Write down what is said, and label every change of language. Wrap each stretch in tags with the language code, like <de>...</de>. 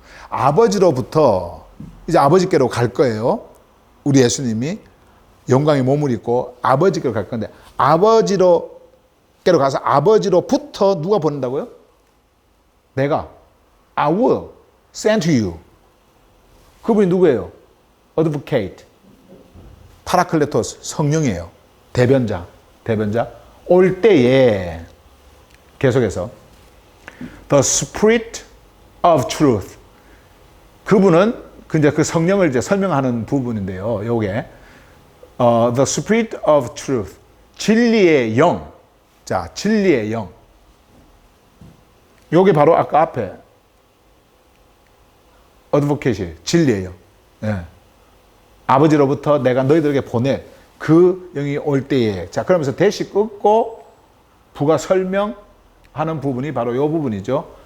<ko>아버지로부터 이제 아버지께로 갈 거예요. 우리 예수님이 영광의 몸을 입고 아버지께로 갈 건데, 아버지께로 가서 아버지로부터 누가 보낸다고요? 내가</ko> <en>I will send to you.</en> <ko>그분이 누구예요? Advocate, 파라클레토스, 성령이에요. 대변자 올 때에 계속해서 The Spirit of Truth. 그분은 이제 그 성령을 이제 설명하는 부분인데요. 요게 The Spirit of Truth. 진리의 영. 자, 진리의 영. 요게 바로 아까 앞에 Advocate이 진리의 영. 예. 아버지로부터 내가 너희들에게 보낼 그 영이 올 때에. 자, 그러면서 대시 끊고 부가 설명하는 부분이 바로 이 부분이죠.</ko>